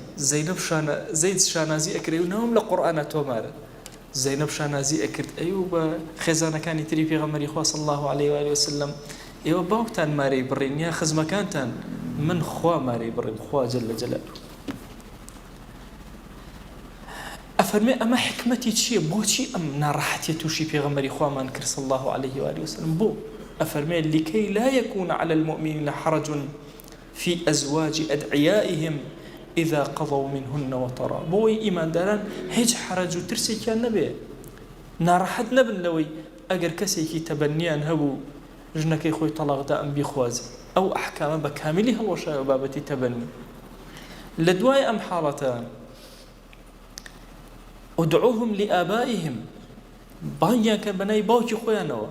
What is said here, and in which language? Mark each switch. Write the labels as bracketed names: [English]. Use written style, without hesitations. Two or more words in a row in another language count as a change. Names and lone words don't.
[Central Kurdish] زەید شانازی ئەکرێ و ناوم لە قورئانە تۆمارە، زەینەب شانازی ئەکرد ئەیوب بە خێزانەکانی تری پێغەمبەری خوا [Arabic] صلی الله عليه و وسلم، [Central Kurdish] ئێوە باوکتان مارەی بڕین یا خزمەکانتان، من خوا مارەی بڕین، خوا [Arabic] جەل جەلاله. [Central Kurdish] ئەفەرمێ ئەمە حکمەتی چییە؟ بۆچی ئەم ناڕەحەتیە تووشی پێغەمبەری خوامان کرد [Arabic] صلی الله عليه و وسلم؟ [Central Kurdish] بۆ ئەفەرمێ [Arabic] لكي لا يكون على المؤمنين حرج في أزواج أدعيائهم إذا قضوا منهن وطرا. [Central Kurdish] بۆی ئیمانداران هیچ حرج و ترسێکیان نەبێ، ناڕەحەت نەبن لەوەی ئەگەر کەسێکی تەبەنیان هەبوو ژنەکەی خۆی تەلاقدا ئەم بیخوازێ. ئەو ئەحکامە بە کاملی هەڵۆشایە بابەتی تەبەنی. لە دوای ئەم حاڵەتە [Arabic] ادعوهم لآبائهم، [Central Kurdish] بانگیان کە بەنای باوکی خۆیانەوە.